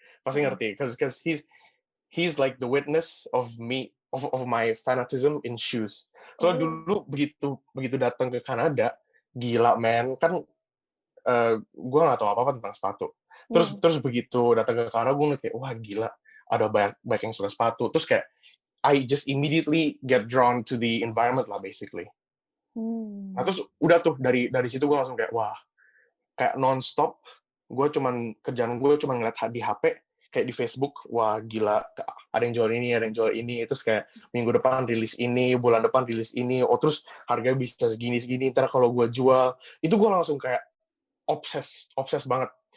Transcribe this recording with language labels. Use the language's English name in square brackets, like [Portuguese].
[Indonesian] Pasti ngerti [English] because he's like the witness of me of my fanatism in shoes. [Indonesian] So dulu begitu datang ke Kanada, gila man, kan gue nggak tahu apa-apa tentang sepatu. Terus begitu datang ke Kanada, gue ngeliat kayak wah gila, ada banyak yang suka sepatu. Terus kayak [English] I just immediately get drawn to the environment lah basically. [Indonesian] Nah terus udah tuh dari situ gue langsung kayak wah, kayak non-stop kerjaan gue cuman ngeliat di HP kayak di Facebook, wah gila, ada yang jual ini, terus kayak minggu depan rilis ini, bulan depan rilis ini, oh terus harganya bisa segini, ntar kalau gue jual, itu gue langsung kayak obses banget.